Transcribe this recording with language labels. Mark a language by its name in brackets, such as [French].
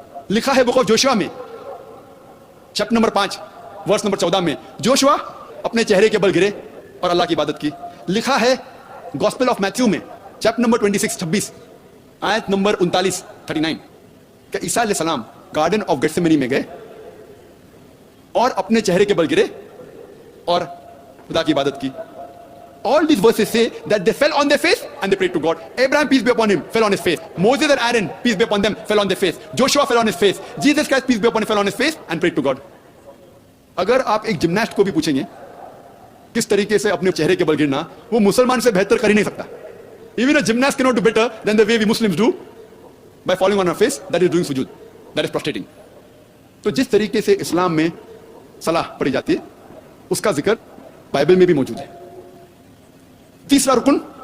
[Hindi] लिखा है book of Joshua में चैप्टर नंबर 5 वर्स नंबर 14 में, जोशुआ अपने चेहरे के बल गिरे और अल्लाह की इबादत की। लिखा है गॉस्पेल ऑफ मैथ्यू में चैप्टर नंबर 26 आयत नंबर 39 कि ईसा अलैहिस्सलाम गार्डन ऑफ गेत्सेमनी में गए और अपने चेहरे के बल गिरे और खुदा की इबादत की। [English] All these verses say that they fell on their face and they prayed to God. Abraham, peace be upon him, fell on his face. Moses and Aaron, peace be upon them, fell on their face. Joshua fell on his face. Jesus Christ, peace be upon him, fell on his face and prayed to God. [Hindi] अगर आप एक gymnast को भी पूछेंगे किस तरीके से अपने चेहरे के बल गिरना, वो मुसलमान से बेहतर कर ही नहीं सकता। [English] Even a gymnast cannot do better than the way we Muslims do by falling on our face, that is doing sujood, that is prostrating. [Hindi] तो जिस तरीके से इस्लाम में सलाह पढ़ी जाती है उसका जिक्र बाइबल में भी मौजूद है। तीसरा रुकन ज़कात। ज़कात के मानी [English] to grow, to purify,